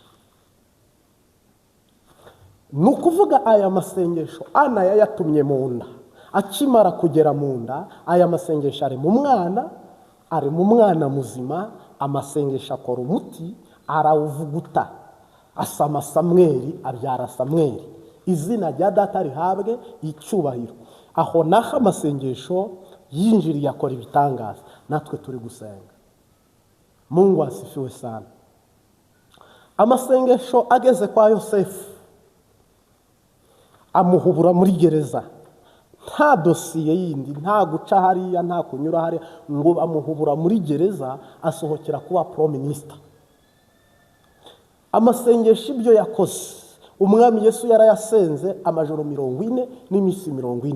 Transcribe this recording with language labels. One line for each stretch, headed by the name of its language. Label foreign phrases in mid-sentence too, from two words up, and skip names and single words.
Kinyarwanda: Nukuvuga aya masengesho Ana yayatumye mu nda, akimara kugera mu nda, aya masengesho ari mu mwana muzima. Amasengesho akora umuti, arawuvuguta, asama Samweli, abyara Samweli. Izina rya data rihabwe icyubahiro. Aho naho amasengesho yinjiriye akora ibitangaza. Natwe turi gusenga.
Swahili: Mungu asifiwe sana.
Kinyarwanda: Amasengesho ageze kwa Yosefu, amuhubura muri gereza. Nta dosiye yindi, nta guca hariya, nta kunyura hariya, ngo amuhubura muri gereza, asohokera kuba
English: Prime Minister.
Kinyarwanda: Amasengesho ibyo yakoze, umwami Yesu yarayasenze amajoro 40 n'iminsi 40.